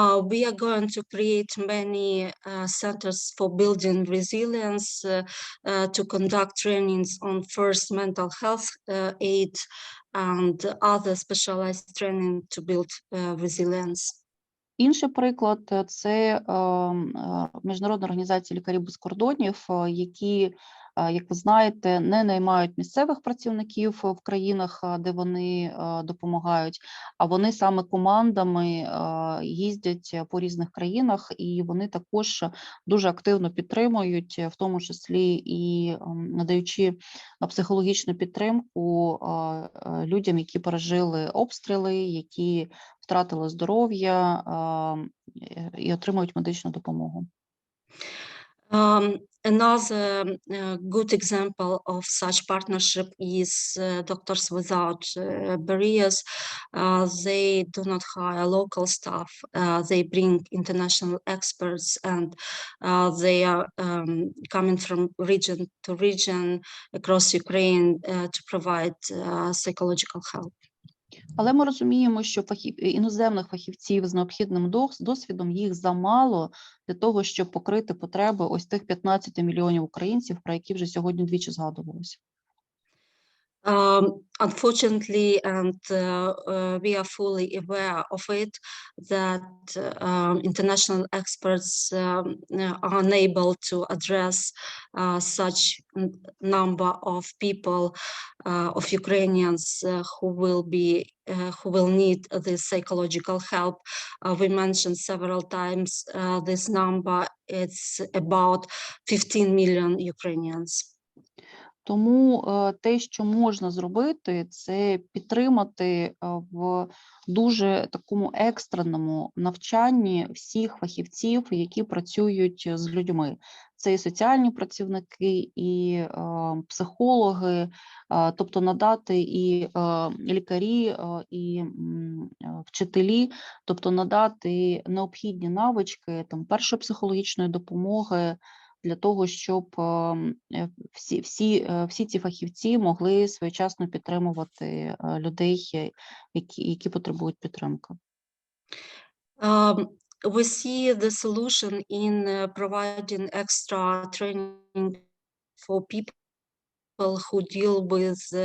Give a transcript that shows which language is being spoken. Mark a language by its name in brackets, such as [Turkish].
[English] We are going to create many centers for building resilience, to conduct trainings on first mental health aid and other specialized training to build resilience. [Ukrainian] Інший приклад – це Міжнародна організація лікарів без кордонів, які, як ви знаєте, не наймають місцевих працівників в країнах, де вони допомагають, а вони саме командами їздять по різних країнах, і вони також дуже активно підтримують, в тому числі і надаючи психологічну підтримку людям, які пережили обстріли, які втратили здоров'я і отримують медичну допомогу. [English] Another good example of such partnership is Doctors Without Barriers. They do not hire local staff. They bring international experts, and they are coming from region to region across Ukraine to provide psychological help. [Ukrainian] Але ми розуміємо, що іноземних фахівців з необхідним досвідом їх замало для того, щоб покрити потреби ось тих 15 мільйонів українців, про які вже сьогодні двічі згадувалося. [English] Unfortunately, and we are fully aware of it, that international experts are unable to address such number of people, of Ukrainians who will need this psychological help. We mentioned several times this number. It's about 15 million Ukrainians. [Ukrainian] Тому те, що можна зробити, це підтримати в дуже такому екстреному навчанні всіх фахівців, які працюють з людьми. Це і соціальні працівники, і психологи, тобто надати і лікарі, і вчителі, тобто надати необхідні навички там, першої психологічної допомоги, для того, щоб всі ці фахівці могли своєчасно підтримувати людей, які потребують підтримки. [English] We see the solution in providing extra training for people who deal with